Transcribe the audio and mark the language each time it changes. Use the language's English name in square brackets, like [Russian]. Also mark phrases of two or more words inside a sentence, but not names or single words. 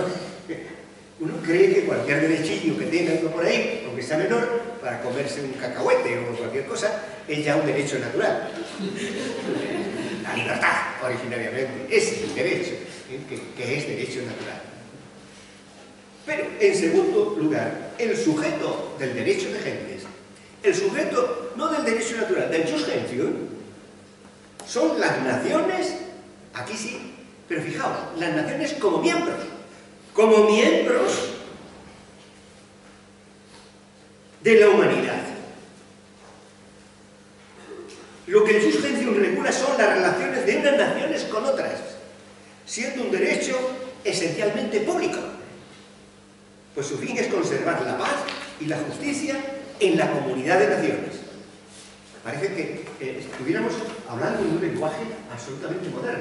[Spanish] Uno cree que cualquier derechillo que tenga uno por ahí, aunque sea menor, para comerse un cacahuete o cualquier cosa, es ya un derecho natural. La libertad, originariamente, es el derecho, que es derecho natural. Pero, en segundo lugar, el sujeto del derecho de gentes, el sujeto no del derecho natural, del [Latin] jus gentium, [Spanish] son las naciones, aquí sí, pero fijaos, las naciones como miembros de la humanidad. Lo que el [Latin] jus gentium [Spanish] regula son las relaciones de unas naciones con otras, siendo un derecho esencialmente público, pues su fin es conservar la paz y la justicia en la comunidad de naciones. Parece que estuviéramos hablando en un lenguaje absolutamente moderno.